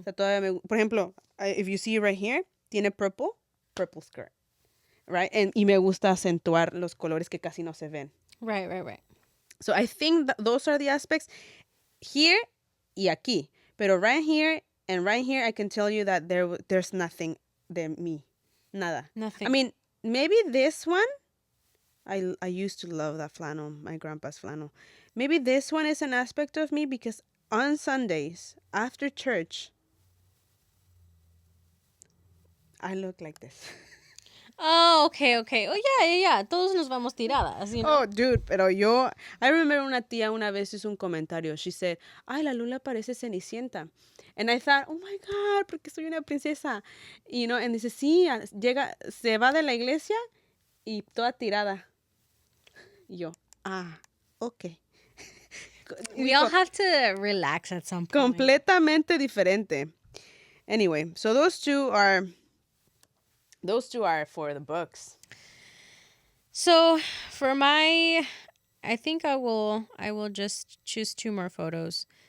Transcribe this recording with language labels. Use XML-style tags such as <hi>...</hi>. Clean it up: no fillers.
<es>O sea, todavía por ejemplo,</es> <en>if you see right here,</en> <es>tiene</es> <en>purple skirt, right?</en> <es>Y me gusta acentuar los colores que casi no se ven.</es> <en>Right, right, right. So I think that those are the aspects here</en> <es>y aquí. Pero</es> <en>right here and right here, I can tell you that there's nothing</en> <es>de me. Nada.</es> <en>Nothing. I mean, maybe this one, I used to love that flannel, my grandpa's flannel. Maybe this one is an aspect of me because on Sundays, after church, I look like this. Oh, okay, okay. Oh, yeah, yeah, yeah.</en> <es>Todos nos vamos tiradas,</es> <en>you know? Oh, dude,</en> <es>pero</es> <en>I remember</en> <es>una tía una vez hizo un comentario.</es> <en>She said,</en> <es>ay, la Lula parece Cenicienta.</es> <en>And I thought, oh my God,</en> <es>porque soy una princesa.</es> <en>And</en> <es>dice, sí, se va de la iglesia y toda tirada. Y yo, ok.</es> <en>We all have to relax at some point.</en> <es>Completamente diferente.</es> <en>Anyway, so those two are for the books. So, for my I think I will just choose two more photos.</en>